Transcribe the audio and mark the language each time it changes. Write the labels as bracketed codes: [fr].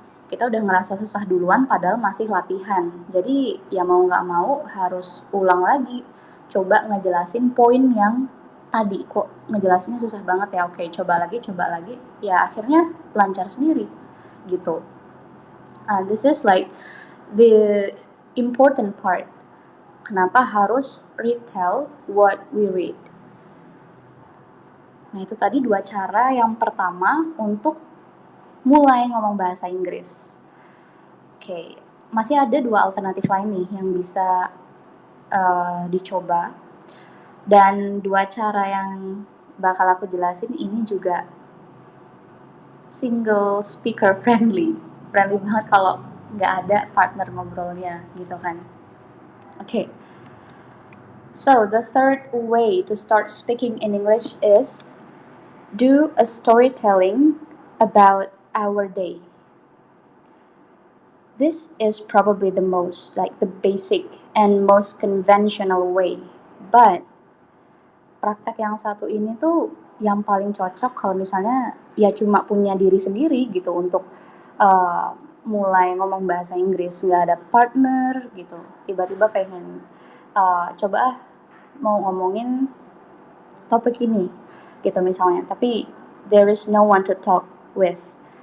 [id] Kita udah ngerasa susah duluan padahal masih latihan. Jadi ya mau nggak mau harus ulang lagi, coba ngejelasin poin yang tadi kok ngejelasinnya susah banget ya. Oke, coba lagi, ya akhirnya lancar sendiri gitu. [en] This is like the important part. [id] Kenapa harus [en] retell what we read? [id] Nah, itu tadi 2 cara. Yang pertama untuk mulai ngomong bahasa Inggris. Oke, masih ada 2 alternatif lain nih yang bisa dicoba. Dan 2 cara yang bakal aku jelasin ini juga single speaker friendly. Friendly banget kalau nggak ada partner ngobrolnya gitu kan. Okay. [en] So the third way to start speaking in English is do a storytelling about our day. This is probably the most, like the basic and most conventional way. [id] But praktek yang satu ini tuh yang paling cocok kalau misalnya ya cuma punya diri sendiri gitu untuk mulai ngomong bahasa Inggris, nggak ada partner gitu, tiba-tiba pengen coba mau ngomongin topik ini gitu misalnya, tapi [en] there is no one to talk with.